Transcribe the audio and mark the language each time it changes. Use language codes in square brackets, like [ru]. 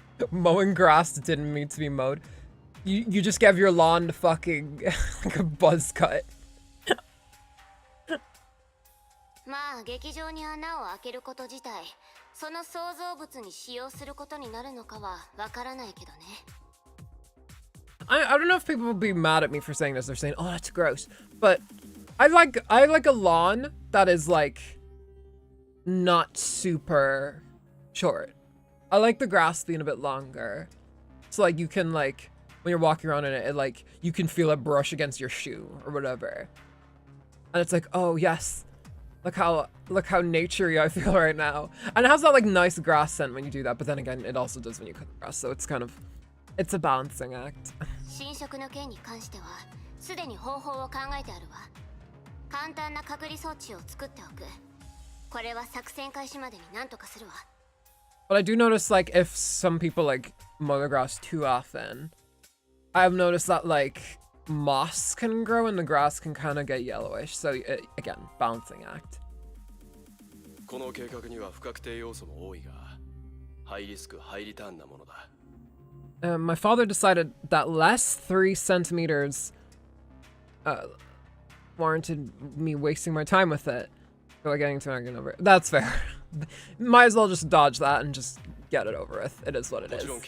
[en] Mowing grass didn't need to be mowed. You just gave your lawn fucking like a buzz cut. [ja] まあ劇場に穴を開けること自体、その創造物に使用することになるのかはわからないけどね。 [en] I don't know if people will be mad at me for saying this. They're saying, "Oh, that's gross," but I like a lawn that is like not super short. I like the grass being a bit longer, so like you can like when you're walking around in it, like you can feel it brush against your shoe or whatever, and it's like, oh yes. Look how naturey I feel right now. And it has that like nice grass scent when you do that, but then again, it also does when you cut the grass, so it's kind of, it's a balancing act. [ja] 侵食の件に関しては、すでに方法を考えてあるわ。簡単な隔離装置を作っておく。これは作戦開始までに何とかするわ。 [en] But I do notice like if some people like mow the grass too often, I've noticed that like moss can grow and the grass can kind of get yellowish, so again, balancing act. [ja] この計画には不確定要素も多いが、ハイリスクハイリターンなものだ。 [en] My father decided that less 3 centimeters warranted me wasting my time with it. So like getting to an argument over it. That's fair. Might as well just dodge that and just get it over with. It is what it is.